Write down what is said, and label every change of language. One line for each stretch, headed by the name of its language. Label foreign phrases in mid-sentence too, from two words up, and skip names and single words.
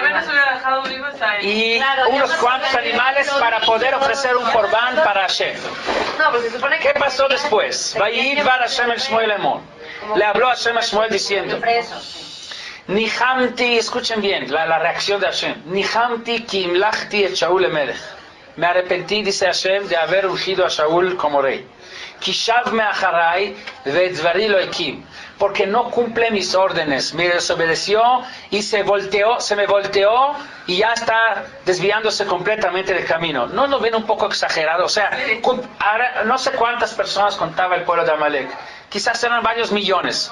Spanish: apenas se hubiera dejado vivo a él. Y unos cuantos animales para poder ofrecer un corbán para Hashem. No, pues se supone que... ¿Qué pasó después?
Hebrew: וידבר השם אל שמואל לאמר.
Spanish: Le habló Hashem a Shmuel diciendo: Nihamti, escuchen bien la reacción de Hashem.
Hebrew: ניחמתי כי המלכתי את שאול למלך.
Spanish: Me arrepentí, dice Hashem, de haber ungido a Shaul como rey.
Hebrew: כי שב מאחרי ואת דברי לא הקים.
Spanish: Porque no cumple mis órdenes. Me desobedeció y se me volteó y ya está desviándose completamente del camino. ¿No lo ven un poco exagerado? O sea, no sé cuántas personas contaba el pueblo de Amalek. Quizás eran varios millones.